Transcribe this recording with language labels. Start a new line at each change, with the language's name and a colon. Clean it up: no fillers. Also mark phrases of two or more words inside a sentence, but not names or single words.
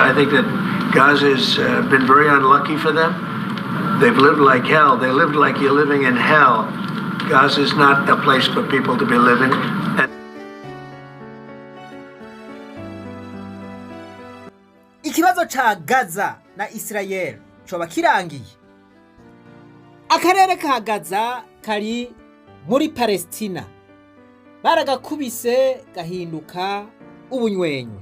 English: I think that Gaza has been very unlucky for them. They've lived like hell. They lived like you're living in hell. Gaza is not a place for people to be living.
Rundi: Ikibazo cha Gaza na Israel coba kirangiye. Akarere ka Gaza kari muri Palestina. Baragakubise gahinduka ubunywenywe.